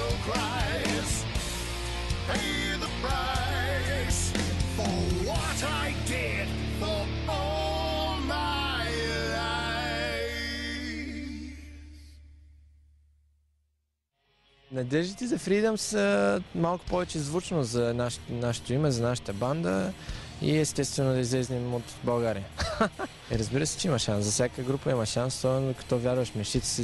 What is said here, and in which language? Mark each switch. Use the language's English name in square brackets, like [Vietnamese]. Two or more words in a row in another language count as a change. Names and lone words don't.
[English] price, pay the price for what I did for all my life. [Bulgarian] Надеждите за Freedom са малко повече звучно за нашето име, за нашата банда и естествено да излезнем от България. Разбира се, че има шанс. За всяка група има шанс, особено като вярваш мечтите си.